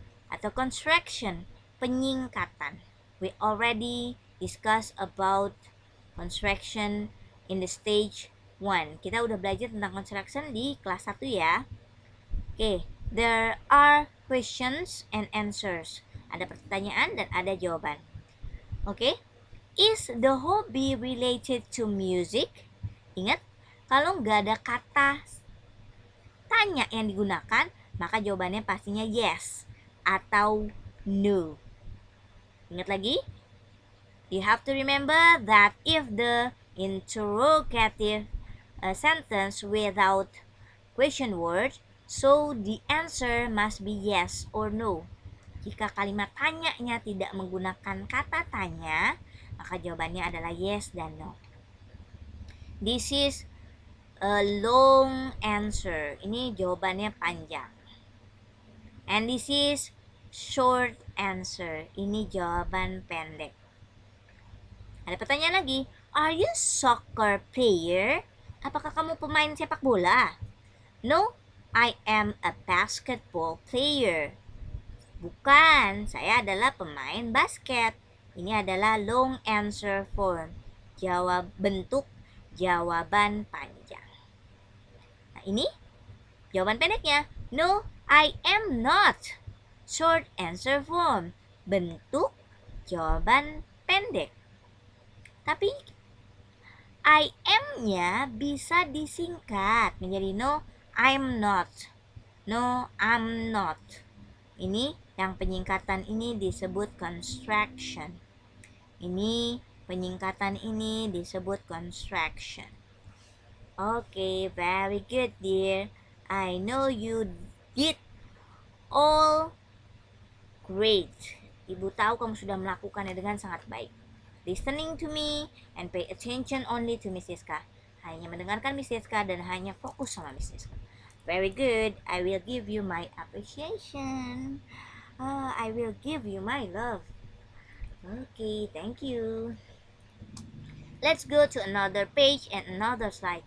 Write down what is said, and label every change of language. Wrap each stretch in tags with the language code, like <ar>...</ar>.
<id>Atau construction, penyingkatan.</id> <en>We already discussed about construction in the stage 1.</en> <id>Kita udah belajar tentang construction di kelas 1 ya.</id> <en>Oke, there are questions and answers.</en> <id>Ada pertanyaan dan ada jawaban. Oke.</id> <en>Is the hobby related to music?</en> <id>Ingat, kalau nggak ada kata tanya yang digunakan, maka jawabannya pastinya yes atau no. Ingat lagi?</id> <en>You have to remember that if the interrogative sentence without question word, so the answer must be yes or no.</en> <id>Jika kalimat tanya-nya tidak menggunakan kata tanya, maka jawabannya adalah yes dan no.</id> <en>This is a long answer.</en> <id>Ini jawabannya panjang.</id> <en>And this is short answer.</en> <id>Ini jawaban pendek. Ada pertanyaan lagi.</id> <en>Are you soccer player?</en> <id>Apakah kamu pemain sepak bola?</id> <en>No, I am a basketball player.</en> <id>Bukan, saya adalah pemain basket. Ini adalah long answer form. Bentuk jawaban panjang. Nah, ini jawaban pendeknya.</id> <en>No, I am not. Short answer form.</en> <id>Bentuk jawaban pendek. Tapi I am-nya bisa disingkat menjadi</id> <en>no, I'm not. No, I'm not.</en> <id>Ini yang penyingkatan ini disebut contraction. Ini penyingkatan ini disebut contraction.</id> <en>Okay, very good, dear. I know you did all great.</en> <id>Ibu tahu kamu sudah melakukannya dengan sangat baik.</id> <en>Listening to me and pay attention only to Miss Siska.</en> <id>Hanya mendengarkan Miss Siska dan hanya fokus sama Miss Siska.</id> <en>Very good. I will give you my appreciation. I will give you my love. Okay, thank you. Let's go to another page and another slide.</en>